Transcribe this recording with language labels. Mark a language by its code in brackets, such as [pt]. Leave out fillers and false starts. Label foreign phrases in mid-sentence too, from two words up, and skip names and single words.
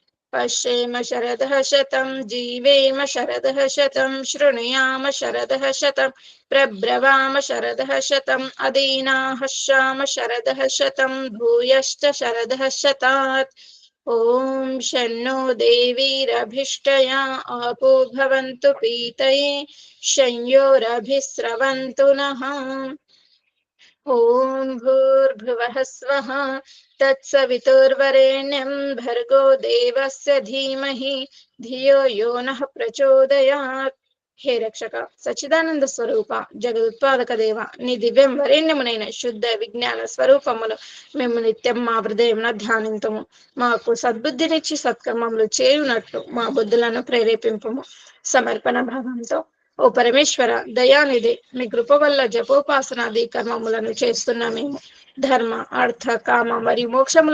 [sa] पश्येम शरदः शतं जीवेम शरदः शतं शृणुयाम शरदः शतं प्रब्रवाम शरदः शतम् अदीनाः श्याम शरदः शतं भूयश्च शरदः शतात् ॐ शन्नो देवीरभिष्टया आपो भवन्तु पीतये शंयोरभिस्रवन्तु नः ॐ भूर्भुवः स्वः तत्सवितुर्वरेण्यं भर्गो देवस्य धीमहि धियो यो नः प्रचोदयात् [te] హే రక్షక సచ్చిదానంద స్వరూప జగదుత్పాదక దేవ నీ दिव्యం వరేణ్యమునైన శుద్ధ విజ్ఞాన స్వరూపములు మేము నిత్యం మా హృదయమున ధ్యానింతుము మాకు సద్బుద్ధినిచ్చి సత్కర్మములు చేయునట్లు మా బుద్ధులను ప్రేరేపింపుము సమర్పణ భావంతో ఓ పరమేశ్వర దయానిధి మీ కృప వల్ల జపోపాసనాది కర్మములను చేస్తున్న మేము ధర్మ అర్థ కామ మరియు మోక్షముల